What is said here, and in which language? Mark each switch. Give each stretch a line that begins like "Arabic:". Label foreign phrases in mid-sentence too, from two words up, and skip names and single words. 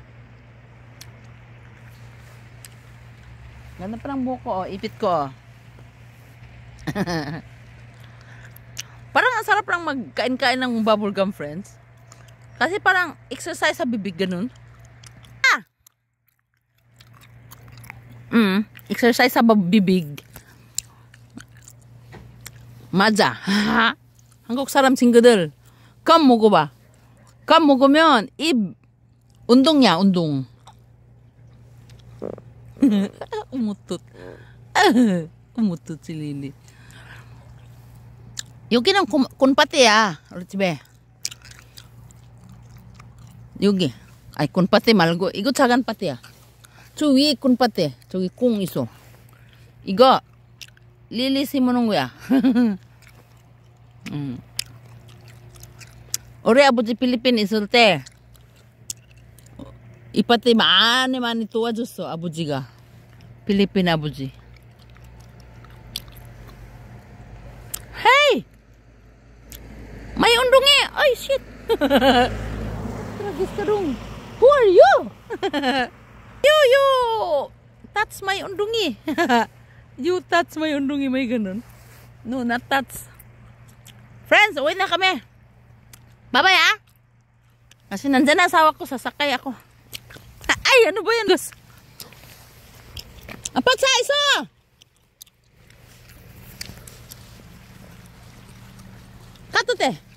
Filipino: Ganda pa ng buhok ko, oh. Ipit ko, oh. Parang ang sarap lang magkain-kain ng bubblegum, friends. Kasi parang exercise sa bibig, ganun. Exercise sa bibig.
Korean: 맞아. 한국 사람 친구들, 껌 먹어봐. 껌 먹으면 입 운동이야, 운동.
Filipino: umutot. umutot si Lily.
Korean: 여기는 콘파티야, 우리 집에. 여기. 아이, 콘파티 말고 이거 작은 파티야. 저 위에 콘파티. 저기 콩 있어. 이거 릴리 심어놓은 거야. 우리 아버지 필리핀 있을 때 이 파티 많이 도와줬어, 아버지가. 필리핀 아버지.
English: Hey!
Filipino: May undungi! Ay,
English: shit! Who are you? You touch my undungi. You touch my undungi.
Filipino: May ganun.
English: No, not touch. Friends,
Filipino: uwi na kami. Bye-bye, ah. Kasi nandyan na asawa ko, sasakay ako. Ay, ano ba yan? Apat sa isa! Katute.